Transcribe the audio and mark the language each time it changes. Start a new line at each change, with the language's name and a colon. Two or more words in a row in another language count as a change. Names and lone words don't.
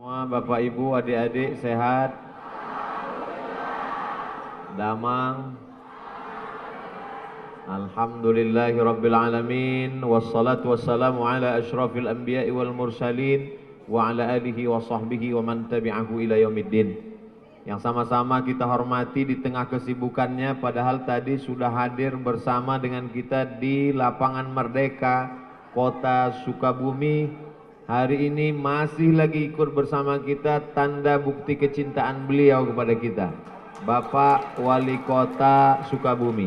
Indonesian: Bapak Ibu, adik-adik sehat? Damang?
Arabic: الحمد لله رب العالمين والصلاة والسلام على أشرف الأنبياء والمرسلين وعلى آله وصحبه ومن تبعه إلى يوم الدين.
Indonesian: Yang sama-sama kita hormati di tengah kesibukannya, padahal tadi sudah hadir bersama dengan kita di Lapangan Merdeka, Kota Sukabumi. Hari ini masih lagi ikut bersama kita, tanda bukti kecintaan beliau kepada kita, Bapak Wali Kota Sukabumi.